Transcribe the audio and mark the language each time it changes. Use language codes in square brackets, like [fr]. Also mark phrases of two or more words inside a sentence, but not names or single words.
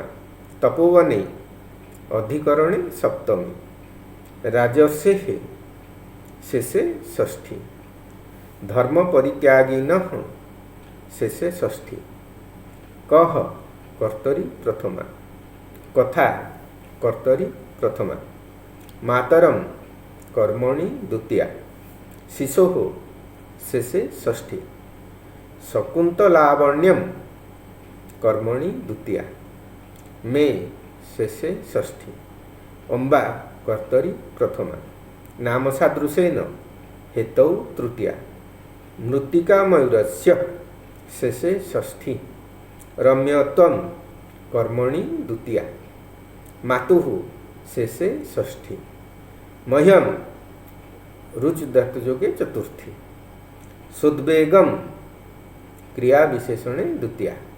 [sa] ତପୋବନେ ଅଧିକରଣେ ସପ୍ତମୀ, ରାଜର୍ଷେ ଶେଷେ ଷଷ୍ଠୀ, ଧର୍ମ ପରିତ୍ୟାଗିନଃ ଶେଷେ ଷଷ୍ଠୀ, କହ କର୍ତ୍ତରୀ ପ୍ରଥମା, କଥା କର୍ତ୍ତରୀ ପ୍ରଥମା, ମାତରମ୍ କର୍ମଣି ଦ୍ୱିତୀୟା, ଶିଶୋଃ ଶେଷେ ଷଷ୍ଠୀ, ଶକୁନ୍ତଲାବଣ୍ୟମ୍ कर्मणि द्वितीया, मे शेषे षष्ठी, अम्बा कर्तरी प्रथमा, नाम सादृशेन हेतौ तृतीया, मृत्तिका मयूरस्य शेषे षष्ठी, रम्यत्वं कर्मणि द्वितीया, मातुः शेषे षष्ठी, मह्यम रुच धातुयोगे चतुर्थी, सुद्वेगम क्रिया विशेषणे द्वितीया,